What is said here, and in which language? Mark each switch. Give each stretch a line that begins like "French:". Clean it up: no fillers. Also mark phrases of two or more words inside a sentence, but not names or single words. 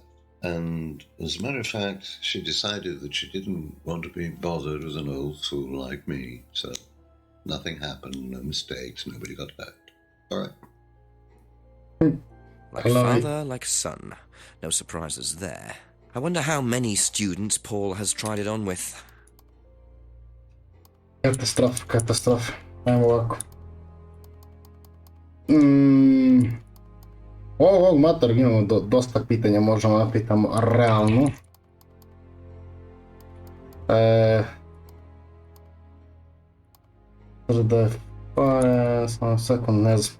English: And as a matter of fact, she decided that she didn't want to be bothered with an old fool like me. So nothing happened, no mistakes, nobody got hurt. All right. Like father, like son. No surprises there. I wonder how many students Paul has tried it on with.
Serbian: Katastrofa. Ajmo ovako. Ovog matora imamo dosta pitanja, možemo da pitamo realno. Da je samo sekund, ne znam.